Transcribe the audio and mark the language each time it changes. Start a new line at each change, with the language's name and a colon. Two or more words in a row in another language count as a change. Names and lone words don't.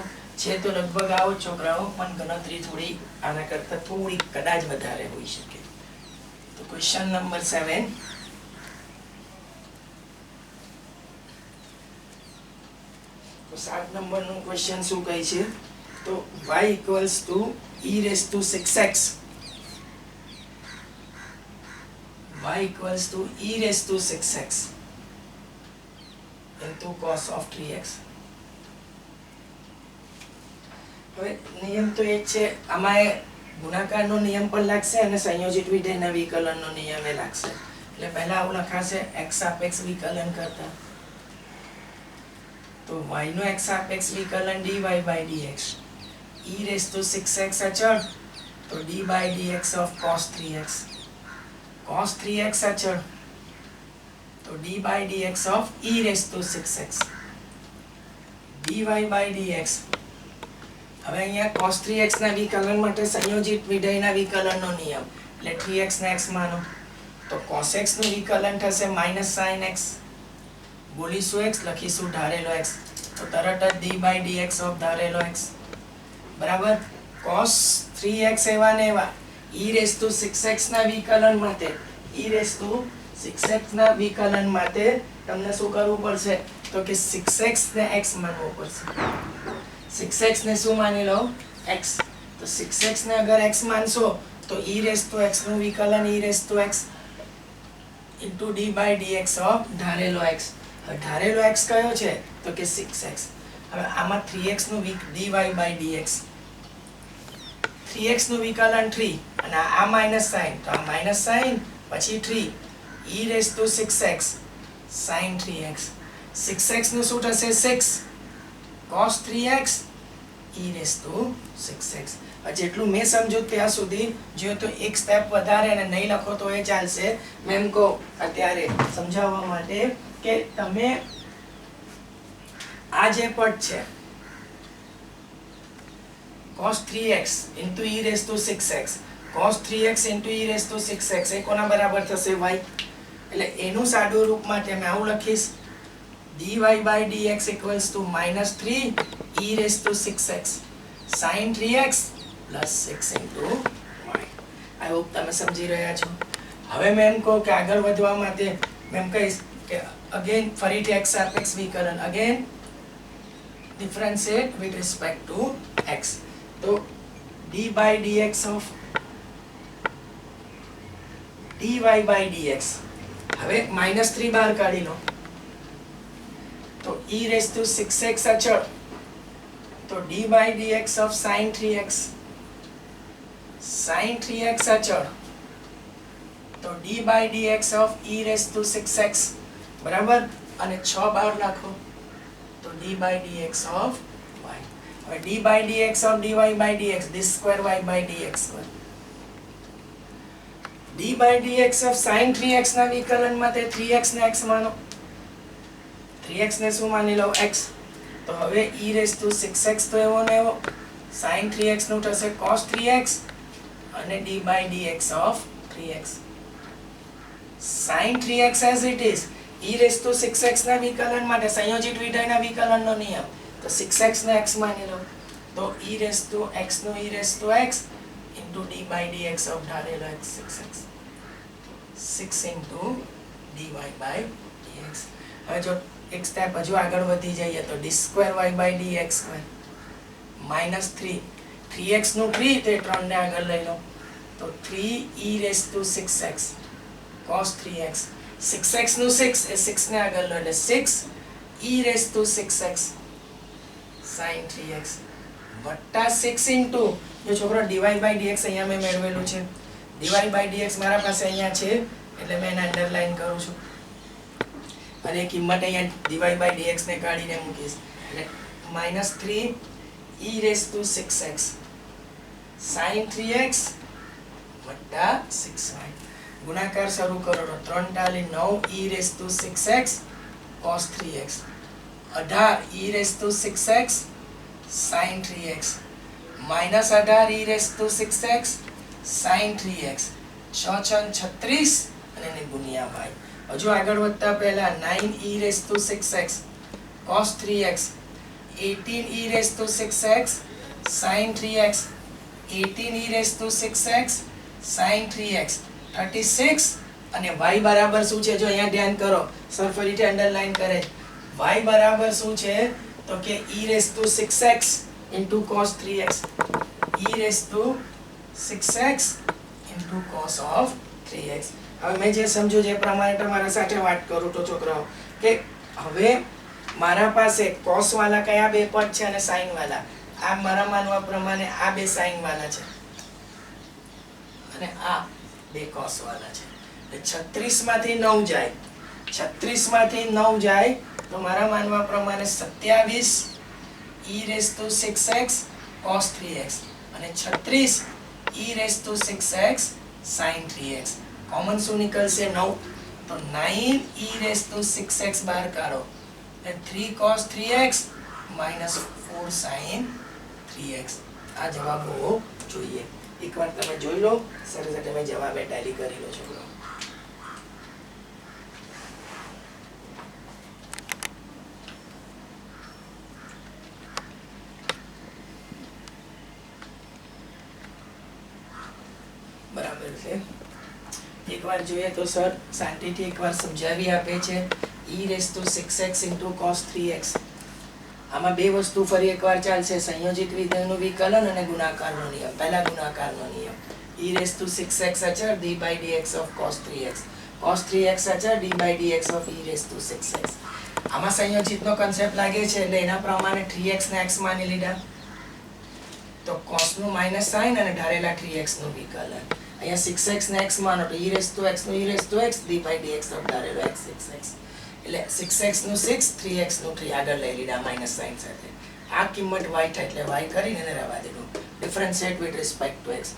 Gujarati: છે તો લગભગ આવો છોકરાઓ, પણ ગણતરી થોડી આના કરતાં થોડી કદાચ વધારે હોઈ શકે. તો
English: question number
Gujarati: 7, તો 7 નંબરનું ક્વેશ્ચન શું કહે છે? તો
English: y equals to e raised to 6x, y equals to e raised to 6x into cos of 3x.
Gujarati: હવે નિયમ તો એ જ છે, આમાં ગુણાકારનો નિયમ પણ લાગશે અને સંયોજિત વિધેયના વિકલનનો નિયમ એ લાગશે. એટલે પહેલા આવું લખાશે x સાપેક્ષ વિકલન કરતા, તો y નો x સાપેક્ષ વિકલન
English: dy by dx, e raised to 6x
Gujarati: અચળ તો
English: d by dx of cos 3x, cos 3x
Gujarati: અચળ તો
English: d by dx of e raised to 6x, dy by dx.
Gujarati: હવે અહીંયા cos 3x ના વિકલન માટે સંયોજિત વિધેયના વિકલનનો નિયમ, એટલે 3x ને x માનો, તો cos x નું વિકલન થશે
English: minus sin x,
Gujarati: બોલીશું x, લખીશું ધારેલો x, તો તરત જ
English: d by dx of
Gujarati: ધારેલો x બરાબર. cos 3x એવા ને એવા
English: e raised to 6x
Gujarati: ના વિકલન માટે,
English: e raised to 6x
Gujarati: ના વિકલન માટે તમને શું કરવું પડશે? તો કે 6x ને x માનવું પડશે. 6x ને શું માની લો? x. તો 6x ને અગર x માનશો તો
English: e raised to x
Gujarati: નું વિકલન
English: e raised to x into d by dx of
Gujarati: ધારેલો x. હવે ધારેલો x કયો છે? તો કે 6x. હવે આમાં 3x નું
English: dy by dx,
Gujarati: 3x નું વિકલન 3 અને આ
English: minus sign,
Gujarati: તો આ
English: minus sign
Gujarati: પછી 3
English: e raised to 6x sin 3x.
Gujarati: 6x નું શું થશે? 6
English: cos 3x e raised to 6x.
Gujarati: જેટલું મેં સમજ્યું ત્યાં સુધી જો તો એક સ્ટેપ વધારે અને નહીં લખો તો એ ચાલશે. મેં એમ કહું અત્યારે સમજાવવા માટે કે તમે આ જે પદ છે
English: cos 3x into e raised to 6x cos 3x into e raised to 6x
Gujarati: એ કોના બરાબર થશે y. એટલે એનું સાદું રૂપ માટે મેં આવું લખીશ
English: dy by dx equals to -3 e raised to 6x sin 3x plus 6 into y. I hope
Gujarati: તમે સમજી રહ્યા છો. હવે મેં એમ કહું કે આગળ વધવા માટે મેં એમ કહીશ કે again ફરીથી x સાપેક્ષ વિકલન
English: again differentiate with respect to x.
Gujarati: તો
English: d by dx of dy by dx
Gujarati: હવે -3 બહાર કાઢી લો તો
English: e raised to 6x
Gujarati: અચળ તો
English: d by dx of sin 3x
Gujarati: અચળ તો
English: d by dx of e raised to 6x
Gujarati: બરાબર અને 6 બહાર નાખો તો
English: d by dx of y.
Gujarati: હવે
English: d by dx of dy by dx this square y by dx square d by dx of sin 3x
Gujarati: ના વિકલનમાં તે 3x ને x માનો 3x ને શું માની લો x તો હવે
English: e raised to 6x
Gujarati: તો એવો ને એવો sin 3x નું થશે cos 3x અને
English: d by dx of 3x sin 3x as it is e raised to 6x
Gujarati: ના વિકલન માટે સંયોજિત વિધેયના વિકલનનો નિયમ તો 6x ને x માની લો તો
English: e raised to x
Gujarati: નો
English: e raised to x into d by dx of
Gujarati: ધારેલો x 6x 6
English: into dy by dx.
Gujarati: હવે જો એક સ્ટેપ હજુ આગળ વધી જઈએ તો
English: d square y by dx square
Gujarati: -3 3x નું 3 તે 3 ને આગળ લઈ લો તો 3
English: e raised to 6x cos 3x
Gujarati: 6x નું 6 એ 6 ને આગળ લો એટલે 6
English: e raised to 6x
Gujarati: sin 3x વત્તા 6 into જો છોકરો
English: dy by dx
Gujarati: અહીંયા મેં મેળવેલું છે
English: dy by dx
Gujarati: મારા પાસે અહીંયા છે એટલે મેં એને અંડરલાઈન કરું છું અને કિંમત અહીંયા
English: dy by dx
Gujarati: ને કાઢીને મૂકીશ એટલે -3
English: e raised to 6x sin 3x
Gujarati: વત્તા 6y ગુણાકાર શરૂ કરો તો 3 ટાલી 9
English: e raised to 6x cos 3x
Gujarati: 18
English: e raised to 6x sin 3x
Gujarati: -18
English: e raised to 6x sin 3x
Gujarati: 6 36 અને એને ગુણ્યા y. હજુ આગળ વધતા પહેલા 9
English: e raised to 6x cos 3x
Gujarati: 18
English: e raised to 6x sin 3x
Gujarati: 18
English: e raised to 6x sin 3x
Gujarati: 36 અને y બરાબર શું છે જો અહીંયા ધ્યાન કરો સર ફરીથી અંડરલાઈન કરે y બરાબર શું છે તો કે
English: e raised to 6x into cos 3x e raised to 6x into cos of 3x.
Gujarati: હવે મેં જે સમજ્યું જે પ્રમાણે તમારા સાથે વાત કરું તો છોકરાઓ કે હવે મારા પાસે cos વાળા કયા બે પદ છે અને sin વાળા આ મારા માનવા પ્રમાણે આ બે sin વાળા છે અને આ બે cos વાળા છે એટલે 36 માંથી 9 જાય 36 માંથી 9 જાય તો મારા માનવા પ્રમાણે 27
English: e raised to 6x cos 3x
Gujarati: અને 36
English: e raised to 6x sin 3x
Gujarati: કોમન શું નીકળશે 9 તો 9
English: e raised to 6x
Gujarati: બહાર કાઢો એટલે 3 cos 3x -4 sin 3x આ જવાબ હોવો જોઈએ. એકવાર તમે જોઈ લો સરસ તમે જવાબ ટેલી કરી લો છો. બરાબર છે એકવાર જોઈએ તો સર શાંતિથી એકવાર સમજાવી આપે છે
English: e raised to 6x into cos 3x
Gujarati: આમાં બે વસ્તુ ફરી એકવાર ચાલશે સંયોજિત વિધેયનું વિકલન અને ગુણાકારનો નિયમ. પહેલા ગુણાકારનો નિયમ
English: e raised to 6x
Gujarati: અચળ
English: d by dx of cos 3x cos 3x
Gujarati: અચળ
English: d by dx of e raised to 6x.
Gujarati: આમાં સંયોજિતનો કન્સેપ્ટ લાગે છે એટલે એના પ્રમાણે 3x ને x માની લીધા તો cos નું
English: minus sign
Gujarati: અને ધારેલા 3x નું વિકલન અહીંયા 6x ને x માનો તો
English: e raised to x
Gujarati: નું
English: e raised to x d by dx of
Gujarati: ધારેલો x 6x એટલે 6x નું 6 3x નું 3 આગળ લઈ લીધા માઈનસ સાઇન સાથે આ કિંમત y થાય એટલે y કરીને એને રહેવા દેવું
English: differentiate with respect to x.